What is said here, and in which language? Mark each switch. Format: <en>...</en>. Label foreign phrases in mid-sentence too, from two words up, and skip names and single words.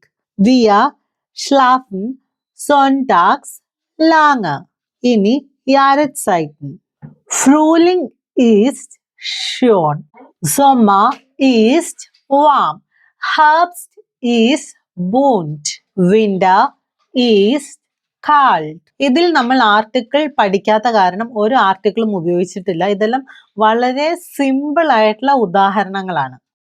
<de>Wir schlafen sonntags lange. ഇനി Jahreszeiten. Frühling ist schön. Sommer ist warm. Herbst ist bunt. Winter ist kalt.</de> <ml>ഇതിൽ നമ്മൾ ആർട്ടിക്കിൾ പഠിക്കാത്ത കാരണം ഒരു ആർട്ടിക്കിളും ഉപയോഗിച്ചിട്ടില്ല. ഇതെല്ലാം വളരെ സിമ്പിൾ ആയിട്ടുള്ള ഉദാഹരണങ്ങളാണ്.</ml>